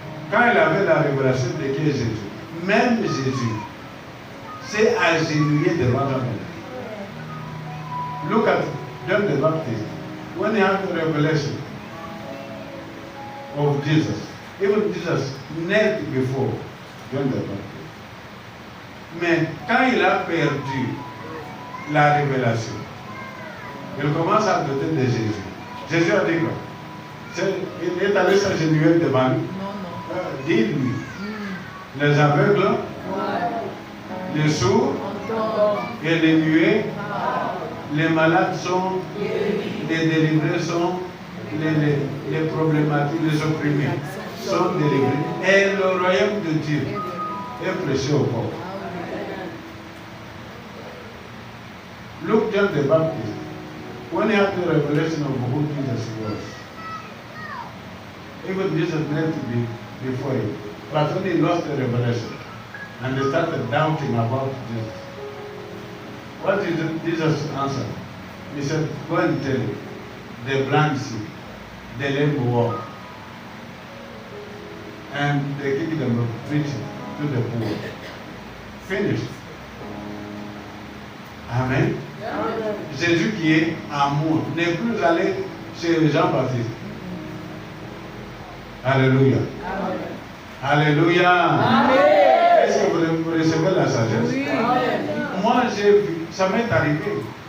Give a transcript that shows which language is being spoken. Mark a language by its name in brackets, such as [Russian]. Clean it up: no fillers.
[French] Quand il avait la révélation de qui est Jésus, même Jésus s'est agenouillé devant Jean-Baptiste. [English] Look at John the Baptist. When he had the revelation of Jesus, even Jesus knelt before John the Baptist. [French] Mais quand il a perdu la révélation, il commence à douter de Jésus. Jésus a dit quoi? Il est allé s'agenouiller devant lui. Dis-lui, les aveugles, les sourds et les muets, les malades sont, les délivrés sont, les problématiques, les opprimés sont délivrés. Et le royaume de Dieu est prêché aux pauvres. [English] Look John the Baptist. When he had the revelation of who Jesus was, even Jesus meant to be before him. But when he lost the revelation and they started doubting about Jesus, what did Jesus answer? He said, go and tell him, the blind see, the lame walk, and the kingdom of preaching to the poor. Finished. Amen. Amen. [French] Jésus qui est amour n'est plus allé chez Jean-Baptiste. Alléluia. Amen. Alléluia. Amen. Est-ce que vous recevez la sagesse? Oui. Moi, j'ai vu, ça m'est arrivé.